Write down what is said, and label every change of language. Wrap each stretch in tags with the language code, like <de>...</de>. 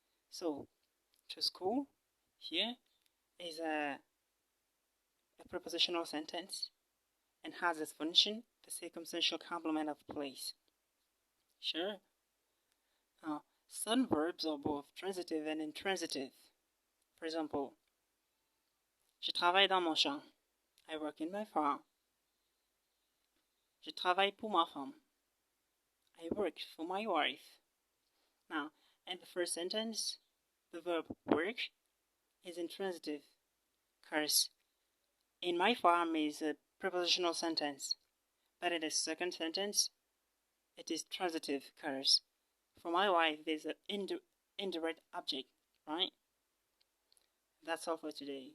<en>So, to school here is a prepositional sentence and has as function the circumstantial complement of place. Sure. Now, some verbs are both transitive and intransitive. For example,</en> <fr>je travaille dans mon champ.</fr> <en>I work in my farm.</en> <fr>Je travaille pour ma femme.</fr> <en>I work for my wife. Now, in the first sentence, the verb work is intransitive, because in my farm is a prepositional sentence, but in the second sentence, it is transitive because for my wife there's an indirect object, right? That's all for today.</en>